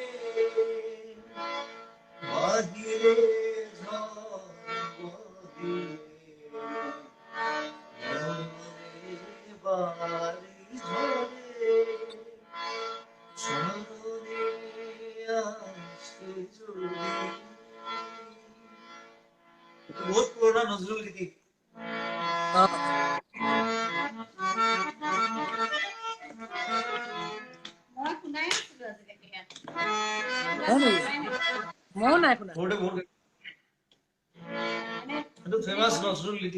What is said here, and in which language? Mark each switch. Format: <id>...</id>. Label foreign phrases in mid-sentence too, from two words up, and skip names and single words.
<bn>বাহিরে ঝড় বহে বাড়ি ঝরে স্মরণে আসে যদি</bn> <hi>बहुत पुराना नजरुल गीत</hi> <as>মন নাই শুনা বহুত বহুত এটো ফেমাস নজরুল গীত</as>